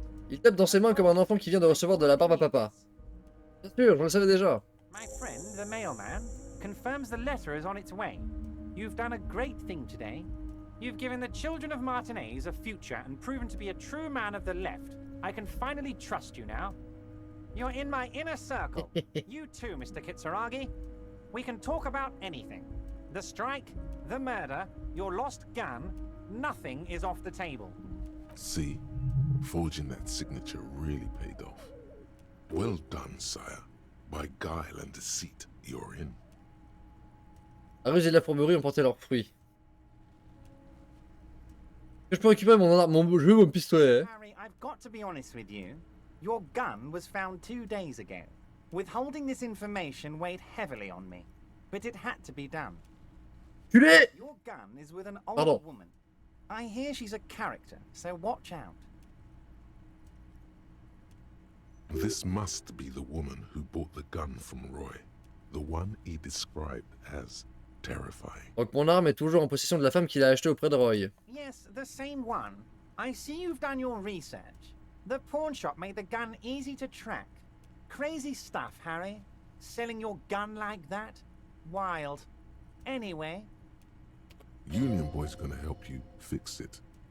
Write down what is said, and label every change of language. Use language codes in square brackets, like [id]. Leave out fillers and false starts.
[fr] Il tape dans ses mains comme un enfant qui vient de recevoir de la barbe à papa. Bien sûr, je le savais déjà. [en] My friend, the mailman, confirms the letter is on its way. You've done a great thing today. You've given the children of Martinez a future and proven to be a true man of the left. I can finally trust you now. You're in my inner circle. You too, Mr. Kitsuragi. We can talk about anything. The strike, the murder, your lost gun, nothing is off the table. See, forging that signature really paid off. Well done, sire. By guile and deceit, you're in. [fr] La ruse et la fourberie ont porté leurs fruits. Je peux récupérer mon jeu, mon pistolet. [en] Harry, I've got to be honest with you. Your gun was found 2 days ago. Withholding this information weighed heavily on me, but it had to be done. Culé! Your gun is with an old woman. I hear she's a character, so watch out. This must be the woman who bought the gun from Roy. The one he described as terrifying. [fr] Donc mon arme est toujours en possession de la femme qui l'a achetée auprès de Roy. [en] Yes, the same one. I see you've done your research. The pawn shop made the gun easy to track. Crazy stuff, Harry. Selling your gun like that? Wild. Anyway. Union Boy's gonna help you fix it.